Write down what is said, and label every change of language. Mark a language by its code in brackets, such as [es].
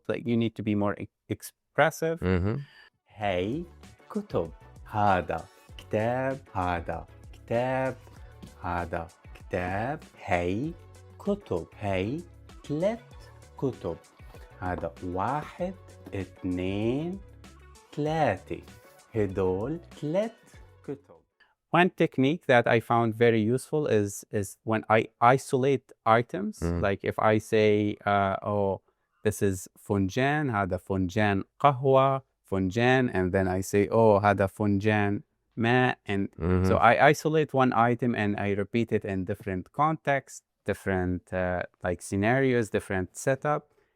[en] Like, you need to be more expressive. [ar] هاي كتب، هذا كتاب، هذا كتاب، هذا كتاب، هاي كتب، هاي 3 كتب، هذا 1 2 3 هدول 3 كتب. [en] One technique that I found very useful is when I isolate items. Like if I say, this is [ar] فنجان، هذا فنجان قهوة، فنجان, [en] and then I say, [ar] هذا فنجان ماء, [en] and so I isolate one item and I repeat it in different contexts, different like scenarios, different setup.